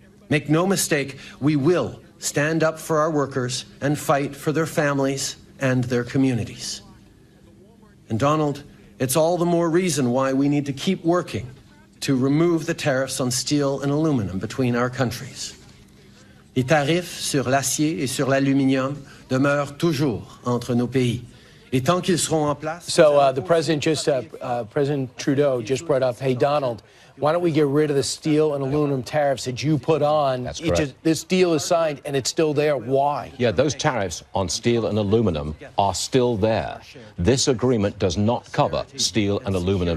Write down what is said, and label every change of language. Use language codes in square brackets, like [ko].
[en] Make no mistake, we will stand up for our workers and fight for their families and their communities. And Donald, it's all the more reason why we need to keep working to remove the tariffs on steel and aluminum between our countries. [fr] Les tarifs sur l'acier et sur l'aluminium demeurent toujours entre nos pays. Et tant qu'ils seront en place. [en] So the President Trudeau just brought up, hey, Donald, why don't we get rid of the steel and aluminum tariffs that you put on? That's correct. This deal is signed and it's still there. Why? Yeah, those tariffs on steel and aluminum are still there. This agreement does not cover steel and aluminum